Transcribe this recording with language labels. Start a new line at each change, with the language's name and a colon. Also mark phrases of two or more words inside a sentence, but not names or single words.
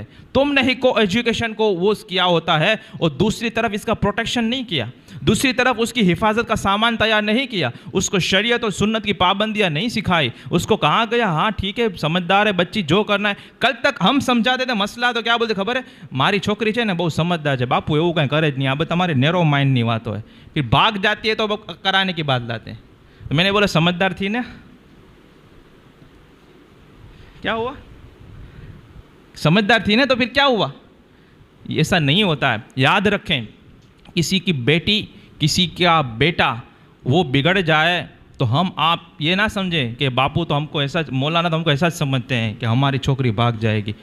Urdu: تم نے ہی کو ایجوکیشن کو وہ کیا ہوتا ہے، اور دوسری طرف اس کا پروٹیکشن نہیں کیا، دوسری طرف اس کی حفاظت کا سامان تیار نہیں کیا، اس کو شریعت اور سنت کی پابندیاں نہیں سکھائی. اس کو کہا گیا ہاں ٹھیک ہے سمجھدار ہے بچی جو کرنا ہے. کل تک ہم سمجھاتے تھے مسئلہ تو کیا بولتے خبر ہے
Gujarati: મારી છોકરી
Urdu: ہے نا بہت سمجھدار ہے باپو
Gujarati: એવું કંઈ કરે જ નહીં, આ તમારે નેરો માઇન્ડની વાતો
Urdu: ہے. پھر بھاگ جاتی ہے تو کرانے کی بات لاتے ہیں. تو میں نے بولا سمجھدار تھی نا، کیا ہوا؟ سمجھدار تھی نا تو پھر کیا ہوا؟ ایسا نہیں ہوتا ہے. یاد رکھیں کسی کی بیٹی کسی کا بیٹا وہ بگڑ جائے تو ہم آپ یہ نہ سمجھیں کہ باپو تو ہم کو ایسا، مولانا تو ہم کو ایسا سمجھتے ہیں کہ ہماری چھوکری بھاگ جائے گی.